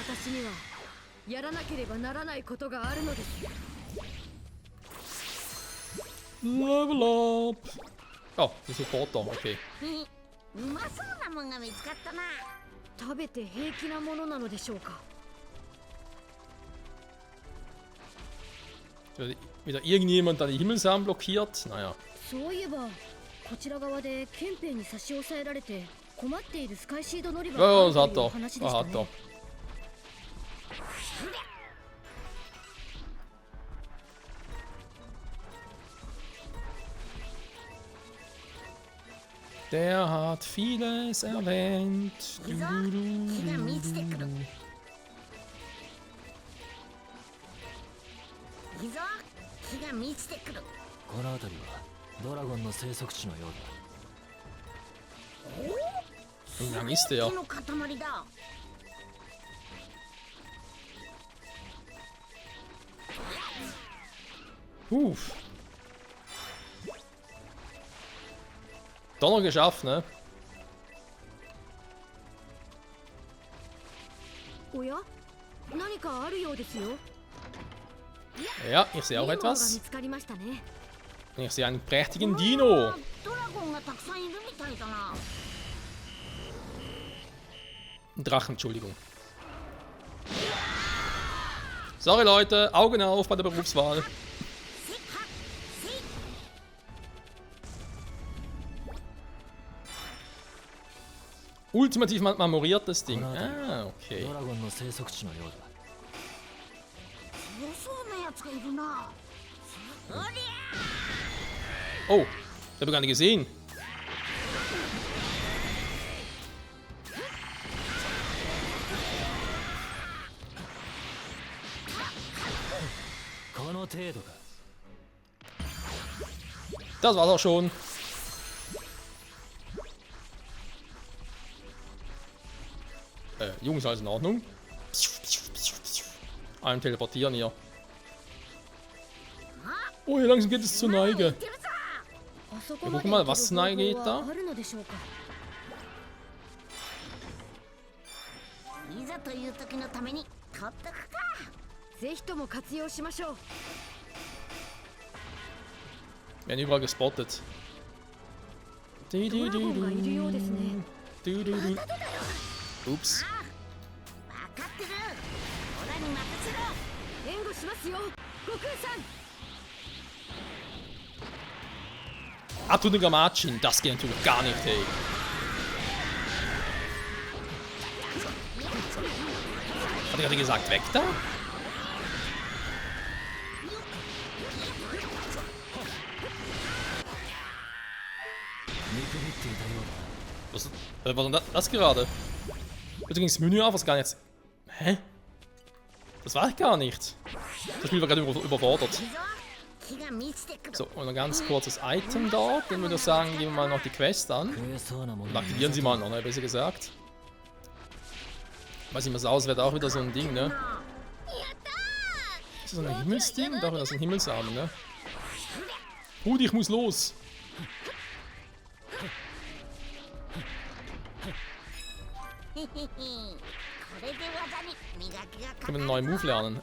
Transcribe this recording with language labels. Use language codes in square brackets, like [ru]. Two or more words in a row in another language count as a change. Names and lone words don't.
[ja] にはやらなければならないことがあるのです。 [en] Level up! [de] Oh, die Supporter, okay. [ja] うまそうなもんが見つかったな。食べて平気なものなのでしょうか。 [de] Wieder irgendjemand da die Himmelsarm blockiert? Naja. [ja] そういえばこちら側で憲兵に差し押さえられて困っているスカイシード乗り場 [de] Ja, [ja] があ [de] das [ja] る [de] hat [ja] という [de] er. [ja] 話で [de] Das [ja] した [de] hat er. [ja] ね。 [de] Der hat vieles erwähnt. [ja] いいぞ、火が満ちてくる。いいぞ、火が満ちてくる。この辺りはドラゴンの生息地のようだ。 [de] Wie lang ist der? [ja] 火の塊だ。 [de] Doch noch geschafft, ne? [ja] おや、何かあるようですよ。 [de] Ja, ich sehe auch [ja] いいものが見 [de] etwas. [ja] つかりましたね。 [de] Ich sehe einen prächtigen [ja] あ [de] Dino. [ja] ードラゴンがたくさんいるみたいだな。 [de] Drachen, Entschuldigung. Sorry Leute, Augen auf bei der Berufswahl. Ultimativ memoriertes Ding. Ah, okay. [ja] ドラゴンの生息地のようだ。強そうなやつがいるな。おりゃ [de] Oh, ich habe gar nicht gesehen. Das war's auch schon. Jungs, alles in Ordnung? Ein Teleportieren hier. Oh, hier langsam geht es zur Neige. [ja] あそこ [de] Ja, [ja] ま [de] guck [ja] で [de] mal, [ja] 行ける [de] was [ja] 方 [de] Neige [ja] 法 [de] geht [ja] は [de] da? [ja] あるのでしょうか。いざという時のために取っとくか。ぜひとも活用しましょう。 [de] Werden überall gespottet. [ja] ドラゴンがいるようですね。 [de] Ups. [ja] 分かってる。オラに任せろ。援護しますよ、悟空さん。 [de] Abtrünniger Marcin, das geht natürlich gar nicht, hey. Hat er gerade gesagt, weg da? Was war denn das gerade? Bitte ging das Menü auf, was gar nicht. Hä? Das war ich gar nicht. Das Spiel war gerade überfordert. [ja] 火が満ちてくる。 [de] So, und ein ganz kurzes Item dort. Dann würde ich sagen, gehen wir mal noch die Quest an. [ja] 食えそうなもの [de] Und aktivieren sie mal noch, ne? Besser gesagt. Weiß nicht, was aus wird, auch wieder so ein Ding, ne? Ist das so ein Himmelsding? Doch, das ist ein Himmelsarm, ne? Rudi, ich muss los! Können wir einen neuen Move lernen.